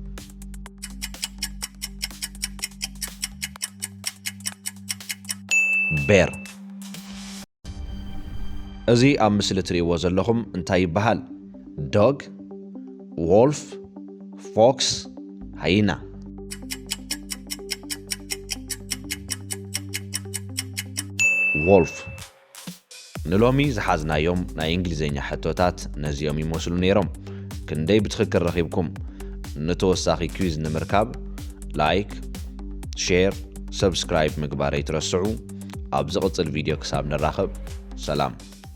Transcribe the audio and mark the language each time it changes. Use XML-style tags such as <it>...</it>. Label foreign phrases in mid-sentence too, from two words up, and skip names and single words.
<ti>bear እዚ ኣብ ምስሊ ትሪእዎ ዘለኹም እንታይ ይበሃል</ti> <en>dog wolf fox hyena</en> <ti>wolf ንሎሚ ዝሓዝናዮም ናይ እንግሊዝኛ ሕቶታት ነዚኦም ይመስሉ ነይሮም ክንደይ ብትኽክል ረኺብኩም ንተወሳኺ ኩዊዝ ንምርካብ</ti> <en>like share subscribe</en> <ti>ምግባር ኣይትረስዑ ኣብ ዝቕፅል ቪድዮ ክሳብ ንራኸብ ሰላም</ti>